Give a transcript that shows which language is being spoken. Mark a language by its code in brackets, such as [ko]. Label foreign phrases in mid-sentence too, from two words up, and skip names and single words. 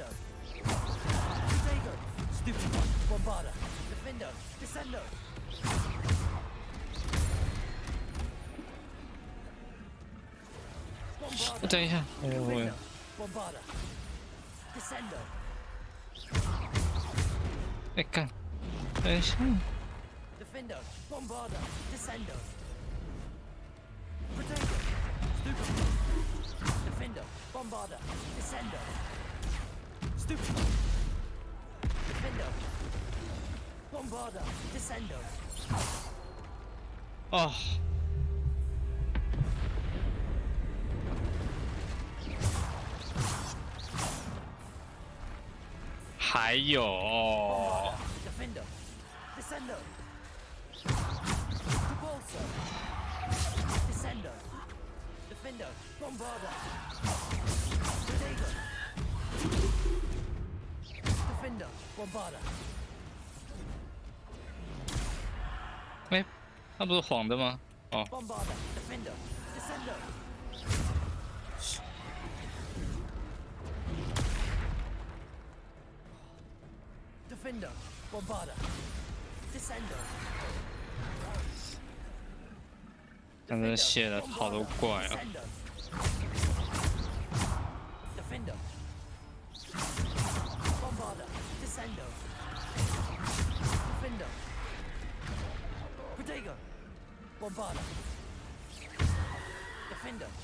[en] Potato. Stupid. Bombarda. Defendo. Descendo. [zh] 等一下，哎呦喂！ [en] Bombarda. Descendo. [zh] 哎干，等一下。 [en] Defendo. Bombarda. Descendo. Potato. Stupid. Defendo. Bombarda. Descendo. Stupid. Defendo. Bombarda. Descendo. [zh] 哦。 还有、哦。 [en] Defendo. Descendo. Descendo. Defendo. Bombarda. Potato. Defendo. Bombarda. [zh] 哎，它不是黄的吗？哦。 [en] Bombarda. Defendo. Descendo. Defendo. Bombarda. Descendo. [zh] 刚才写了好多怪啊。 [en] Defendo. Bombarda. Descendo. Defendo. Potato. Bombarda. Defendo.